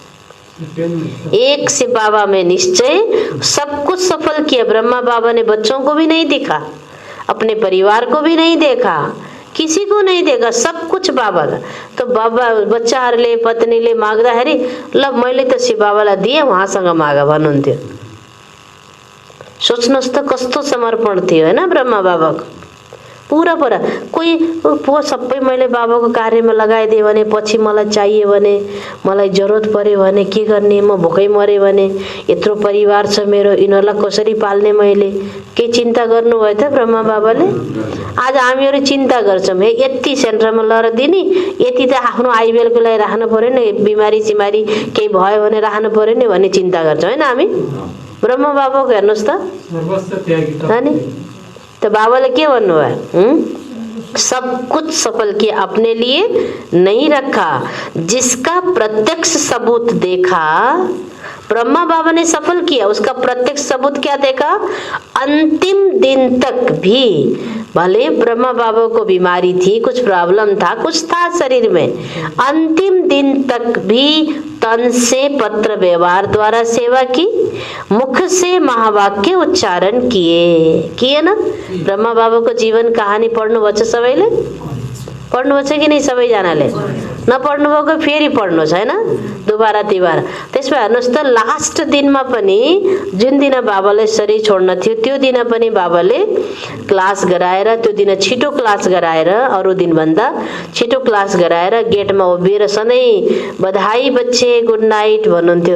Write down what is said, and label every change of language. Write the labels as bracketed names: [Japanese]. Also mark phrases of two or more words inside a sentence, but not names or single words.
[Hindi] एक से बाबा में निश्चय सब कुछ सफल किया। ब्रह्मा बाबा ने बच्चों को भी नहीं देखा, अपने परिवार को भी नहीं देखा, किसी को नहीं देखा, सब कुछ बाबा का। [Nepali] तो बाबा बच्चाहरूले पत्नीले माग्दाखेरि ल मैले त शिव बाबालाई दिए, उहाँसँग माग भन्नुहुन्थ्यो। सोच्नुहोस् त कस्तो समर्पण थियो, हैन? ब्रह्मा बाबाको पूरा कोही पो सबै मैले बाबाको कार्यमा लगाइदिए भने पछि मलाई चाहिए भने, मलाई जरुरत पर्यो भने के गर्ने? म भोकै मरे भने, यत्रो परिवार छ मेरो, यिनीहरूलाई कसरी पाल्ने मैले? के चिन्ता गर्नुभयो त ब्रह्मा बाबाले? आज हामीहरू चिन्ता गर्छौँ, हे यति सेन्टरमा लर दिने, यति त आफ्नो आइबेलको लागि राख्नु पर्यो नि, बिमारी सिमारी केही भयो भने राख्नु पर्यो नि भन्ने चिन्ता गर्छौँ, हैन? हामी ब्रह्मा बाबाको हेर्नुहोस् त, हैन? [Hindi] तो बाबा ने क्या बनवाया? सब कुछ सफल किया, अपने लिए नहीं रखा। जिसका प्रत्यक्ष सबूत देखा, ब्रह्मा बाबा ने सफल किया, उसका प्रत्यक्ष सबूत क्या देखा? अंतिम दिन तक भी, भले ब्रह्मा बाबा को बीमारी थी, कुछ प्रॉब्लम था, कुछ था शरीर में, अंतिम दिन तक भी तन से पत्र व्यवहार द्वारा सेवा की, मुख से महावाक्य उच्चारण किए ना? [Nepali] ब्रह्मा बाबा को जीवन कहानी पढ्नु भछ सबैले? पढ्नु भछ कि नहीं सबैजनाले? नपढ्नु भएको फेरि पढ्नु छ हैन, दुबारा तिबारा। त्यसमा हेर्नुस् त लास्ट दिनमा पनि जुन दिन बाबाले शरीर छोड्न थियो त्यो दिन पनि बाबाले क्लास गराएर, त्यो दिन छिटो क्लास गराएर, अरु दिन भन्दा छिटो क्लास गराएर गेटमा उभिएर सधैँ बधाई बच्चे [English] good night [Nepali] भन्नुहुन्थ्यो।